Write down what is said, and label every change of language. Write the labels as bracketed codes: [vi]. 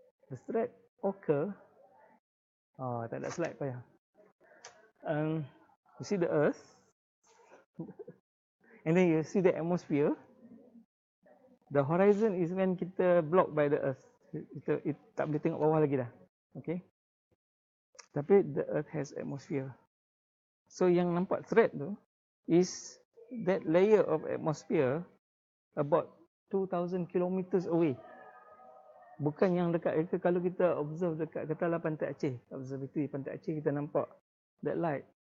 [en] The threat occur. [ms] Tak ada slide payah. [en] You see the Earth, and then you see the atmosphere. The horizon is when kita blocked by the Earth. [ms] Kita tak boleh tengok bawah lagi dah. Okay. [en] Tapi the Earth has atmosphere. So yang nampak threat tu is that layer of atmosphere about 2,000 kilometers away. [ms] Bukan yang dekat. Kalau kita observe dekat katalah Pantai Aceh, observatory Pantai Aceh, kita nampak that light.